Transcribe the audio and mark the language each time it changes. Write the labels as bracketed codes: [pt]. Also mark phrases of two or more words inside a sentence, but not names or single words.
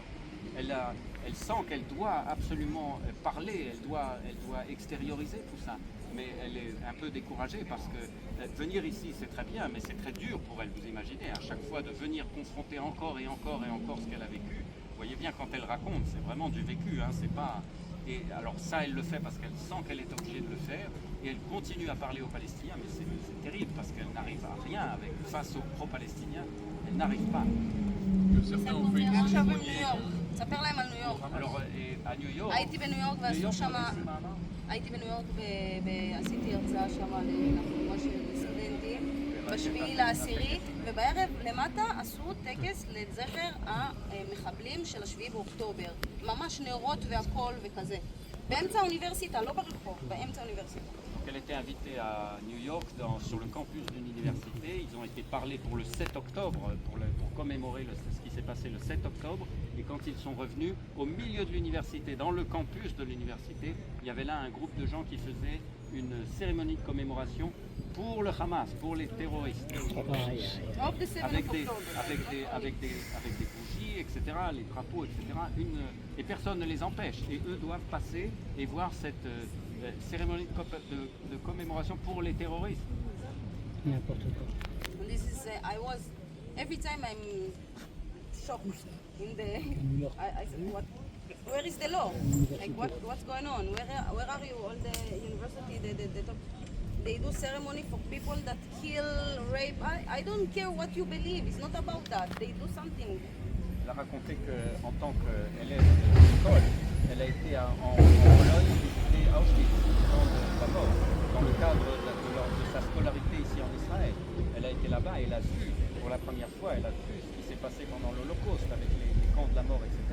[fr] Elle sent qu'elle doit absolument parler, elle doit extérioriser tout ça, mais elle est un peu découragée parce que venir ici c'est très bien, mais c'est très dur pour elle, vous imaginez, à chaque fois de venir confronter encore et encore et encore ce qu'elle a vécu. Vous voyez bien quand elle raconte, c'est vraiment du vécu, hein, c'est pas... Et alors ça elle le fait parce qu'elle sent qu'elle est obligée de le faire et elle continue à parler aux Palestiniens, mais c'est terrible parce qu'elle n'arrive à rien face aux pro-palestiniens, elle n'arrive pas. [he] עכשיו בניו יורק, תספר להם על ניו יורק. ניו יורק. הייתי בניו יורק ועשו שם, הייתי בניו יורק ועשיתי הרצאה שם לחבורה של סטודנטים בשביעי לעשירי, ובערב למטה עשו טקס לזכר המחבלים של השביעי באוקטובר. ממש נרות והכל וכזה. באמצע האוניברסיטה, לא ברחוב, באמצע האוניברסיטה. [fr] Elle était invitée à New York sur le campus d'une université. Ils ont été parlés pour le 7 octobre, pour commémorer ce qui s'est passé le 7 octobre. Et quand ils sont revenus, au milieu de l'université, dans le campus de l'université, il y avait là un groupe de gens qui faisaient une cérémonie de commémoration pour le Hamas, pour les terroristes. Avec des bougies, etc., les drapeaux, etc. Et personne ne les empêche. Et eux doivent passer et voir cette cérémonie de commémoration pour les terroristes. N'importe quoi. [en] This is, I was, every time I'm shocked in the, I said, where is the law? Like what's going on? Where are you? All the university, they do ceremony for people that kill, rape. I don't care what you believe. It's not about that. They do something. [fr] Elle a raconté qu'en tant qu'élève d'école, elle a été en Pologne visiter Auschwitz, dans le cadre de sa scolarité ici en Israël. Elle a été là-bas et elle a vu, pour la première fois, elle a vu ce qui s'est passé pendant l'Holocauste avec les camps de la mort, etc.